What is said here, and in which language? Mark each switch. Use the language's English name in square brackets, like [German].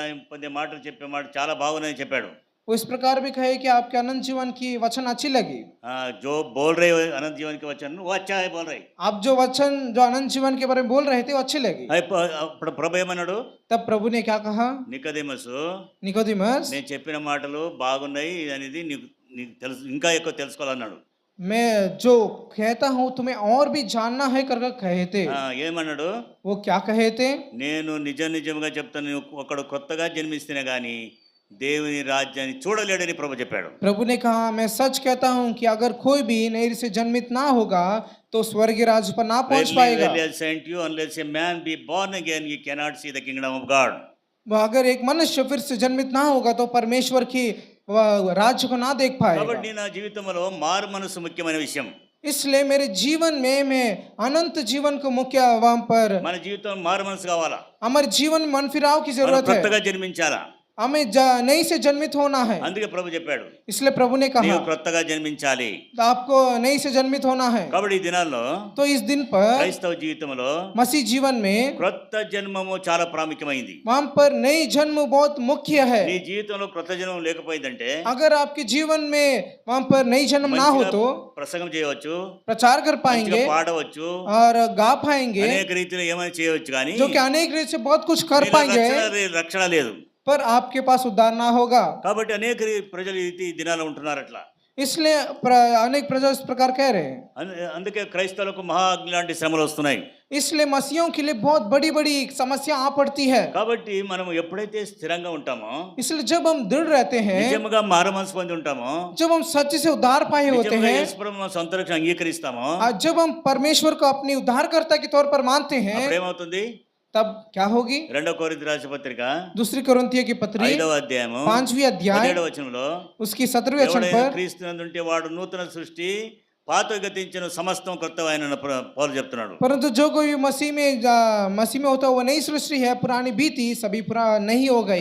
[Telugu] పొందే మాటలు చెప్పే మాట చాలా బాగున్నాయని చెప్పాడు. [Hindi] वो इस प्रकार भी कहे कि आपके अनंत जीवन की वचन अच्छी लगी। जो बोल रहे हो अनंत जीवन के वचन वो अच्छा है बोल रहे. आप जो वचन जो अनंत जीवन के बारे में बोल रहे थे वो अच्छी लगी। [Telugu] అప్పుడు ప్రభు ఏమన్నాడు? [Hindi] तब प्रभु ने क्या कहा? [Telugu] నికోదేమసు, [Hindi] निकोदेमस, [Telugu] నేను చెప్పిన మాటలు బాగున్నాయి అనేది నీకు తెలుసు, ఇంకా ఎక్కువ తెలుసుకోవాలన్నాడు. [Hindi] मैं जो कहता हूँ तुम्हें और भी जानना है कर कहे थे। [Telugu] ఏమన్నాడు? [Hindi] वो क्या कहे थे? [Telugu] నేను నిజంగా చెప్తాను, ఒకడు కొత్తగా జన్మిస్తేనే గాని దేవుని రాజ్యాన్ని చూడలేడని ప్రభు చెప్పాడు. [Hindi] प्रभु ने कहा, मैं सच कहता हूँ कि अगर कोई भी नई से जन्मित ना होगा तो स्वर्गीय राज्य पर ना पहुंच पाएगा। [English] Unless a man be born again, he cannot see the kingdom of God. [Hindi] अगर एक मनुष्य फिर से जन्मित ना होगा तो परमेश्वर की राज्य को ना देख पाएगा। [Telugu] కాబట్టి నా జీవితంలో మారు మనసు ముఖ్యమైన విషయం. [Hindi] इसलिए मेरे जीवन में मैं अनंत जीवन को मुख्य वहां पर [Telugu] మన జీవితం మారు మనసు కావాలా, [Hindi] हमारे जीवन में मन फिराव की जरूरत है। [Telugu] కొత్తగా జన్మించాలా. [Hindi] हमें नई से जन्मित होना है। [Telugu] అందుకే ప్రభు చెప్పాడు [Hindi] इसलिए प्रभु ने कहा [Telugu] నీవు క్రొత్తగా జన్మించాలి. [Hindi] आपको नई से जन्मित होना है। [Telugu] కాబట్టి ఈ దినాల్లో [Hindi] तो इस दिन पर [Telugu] క్రైస్తవ జీవితంలో [Hindi] मसीह जीवन में [Telugu] క్రొత్త జన్మము చాలా ప్రాముఖ్యమైంది. [Hindi] वहां पर नई जन्म बहुत मुख्य है। [Telugu] నీ జీవితంలో క్రొత్త జన్మం లేకపోయిందంటే [Hindi] अगर आपके जीवन में वहां पर नई जन्म ना हो तो [Telugu] ప్రసంగం చేయవచ్చు, [Hindi] प्रचार कर [Telugu] మంచిగా [Hindi] पाएंगे [Telugu] పాడవచ్చు, [Hindi] और गा पाएंगे, [Telugu] అనేక రీతిలో ఏమైనా చేయవచ్చు, కానీ [Hindi] जो कि अनेक रीत से बहुत कुछ कर [Telugu] నీలో [Hindi] पाएंगे, [Telugu] రక్షణ లేదు. [Hindi] पर आपके पास उद्धार ना होगा। [Telugu] కాబట్టి అనేక ప్రజలు ఈ దినాలు ఉంటున్నారు అట్లా. [Hindi] इसलिए अनेक प्रजा इस प्रकार कह रहे हैं। [Telugu] అందుకే క్రైస్తవులకు మహా అగ్ని లాంటి శ్రమలు వస్తున్నాయి. [Hindi] इसलिए मसीहों के लिए बहुत बड़ी बड़ी समस्या आ पड़ती है। [Telugu] కాబట్టి మనం ఎప్పుడైతే స్థిరంగా ఉంటామో, [Hindi] इसलिए जब हम दृढ़ रहते हैं, [Telugu] నిజంగా మారుమనసు పొంది ఉంటామో, [Hindi] जब हम सच्चे से उद्धार पाए होते [Telugu] నిజంగా [Hindi] हैं, [Telugu] యేసు ప్రభువును సొంత రక్షణ అంగీకరిస్తామో, [Hindi] जब हम परमेश्वर को अपने उद्धारकर्ता के तौर पर मानते हैं, [Telugu] అప్పుడు ఏమవుతుంది? [Hindi] तब क्या होगी? [Telugu] 2 కొరింథీ రాసిన పత్రిక [Hindi] दूसरी కొరింథీ की पत्री [Telugu] 5వ అధ్యాయము [Hindi] 5वीं अध्याय [Telugu] 17వ వచనంలో, [Hindi] उसकी 17वें वचन [Telugu] ఎవడైనా [Hindi] पर, [Telugu] క్రీస్తునందుంటే వాడు నూతన సృష్టి, పాత గతించిన సమస్తం కొత్తవైన పౌలు చెప్తున్నాడు. [Hindi] परंतु जो कोई मसीह में होता है वो नई सृष्टि है, पुरानी बीती सभी पुरा नहीं हो गई।